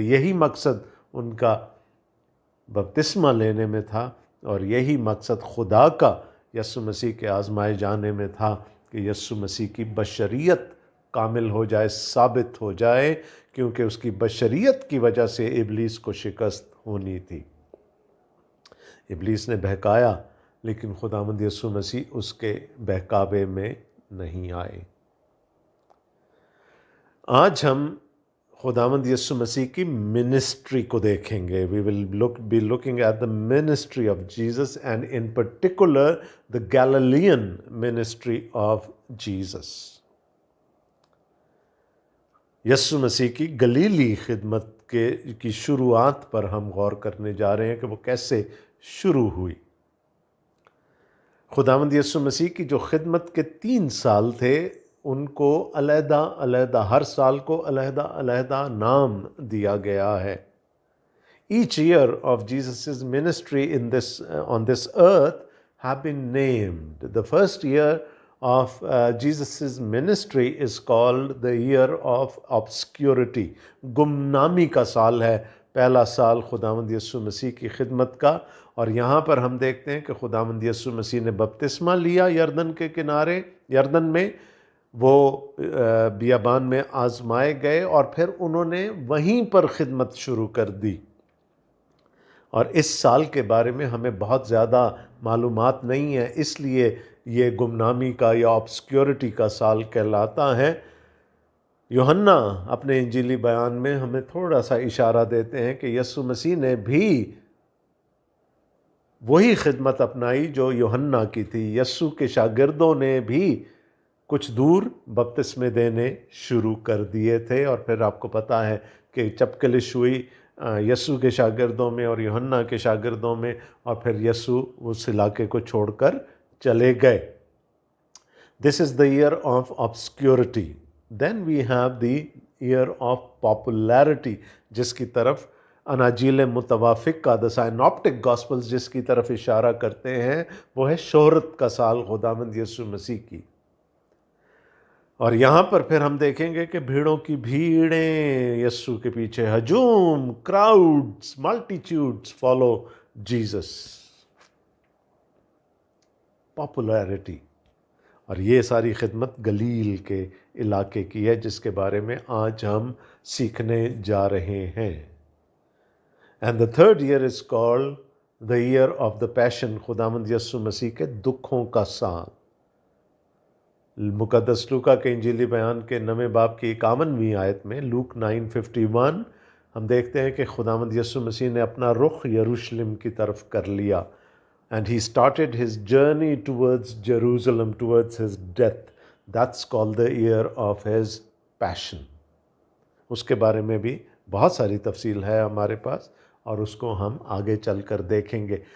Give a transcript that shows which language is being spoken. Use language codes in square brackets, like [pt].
[ur] یہی مقصد ان کا بپتسمہ لینے میں تھا، اور یہی مقصد خدا کا یسوع مسیح کے آزمائے جانے میں تھا کہ یسوع مسیح کی بشریت کامل ہو جائے، ثابت ہو جائے، کیونکہ اس کی بشریت کی وجہ سے ابلیس کو شکست ہونی تھی. ابلیس نے بہکایا، لیکن خداوند یسوع مسیح اس کے بہکاوے میں نہیں آئے. آج ہم خداوند یسوع مسیح کی منسٹری کو دیکھیں گے. [en] We will be looking at the ministry of Jesus, and in particular the Galilean ministry of Jesus. [ur] یسوع مسیح کی گلیلی خدمت کی شروعات پر ہم غور کرنے جا رہے ہیں کہ وہ کیسے شروع ہوئی. خداوند یسوع مسیح کی جو خدمت کے 3 سال تھے، ان کو علیحدہ علیحدہ، ہر سال کو علیحدہ علیحدہ نام دیا گیا ہے. [en] Each year of Jesus' ministry on this earth have been named. The first year of Jesus' ministry is called the year of obscurity. [ur] گمنامی کا سال ہے، پہلا سال خداوند یسوع مسیح کی خدمت کا. اور یہاں پر ہم دیکھتے ہیں کہ خداوند یسوع مسیح نے بپتسمہ لیا یردن کے کنارے، یردن میں. وہ بیابان میں آزمائے گئے، اور پھر انہوں نے وہیں پر خدمت شروع کر دی. اور اس سال کے بارے میں ہمیں بہت زیادہ معلومات نہیں ہے، اس لیے یہ گمنامی کا یا آبسکیورٹی کا سال کہلاتا ہے. یوحنا اپنے انجیلی بیان میں ہمیں تھوڑا سا اشارہ دیتے ہیں کہ یسوع مسیح نے بھی وہی خدمت اپنائی جو یوحنا کی تھی. یسوع کے شاگردوں نے بھی کچھ دور بپتسمے دینے شروع کر دیے تھے، اور پھر آپ کو پتہ ہے کہ چپکلش ہوئی یسوع کے شاگردوں میں اور یوحنا کے شاگردوں میں، اور پھر یسوع اس علاقے کو چھوڑ کر چلے گئے. [en] This is the year of obscurity. Then we have the year of popularity, [ur] جس کی طرف اناجیل متوافق کا [en] the synoptic gospels [ur] جس کی طرف اشارہ کرتے ہیں، وہ ہے شہرت کا سال خداوند یسوع مسیح کی. اور یہاں پر پھر ہم دیکھیں گے کہ بھیڑوں کی بھیڑیں یسوع کے پیچھے، ہجوم، [en] Crowds, multitudes follow Jesus. [ur] پاپولیرٹی. اور یہ ساری خدمت گلیل کے علاقے کی ہے، جس کے بارے میں آج ہم سیکھنے جا رہے ہیں. [en] And the third year is called the year of the passion. [ur] خداوند یسوع مسیح کے دکھوں کا سال. مقدس لوکا کے انجیلی بیان کے 9 باب کی 51ویں آیت میں، لوک 9:51، ہم دیکھتے ہیں کہ خداوند یسوع مسیح نے اپنا رخ یروشلم کی طرف کر لیا. [en] And he started his journey towards Jerusalem, towards his death. That's called the year of his passion. [ur] اس کے بارے میں بھی بہت ساری تفصیل ہے ہمارے پاس، اور اس کو ہم آگے چل کر دیکھیں گے.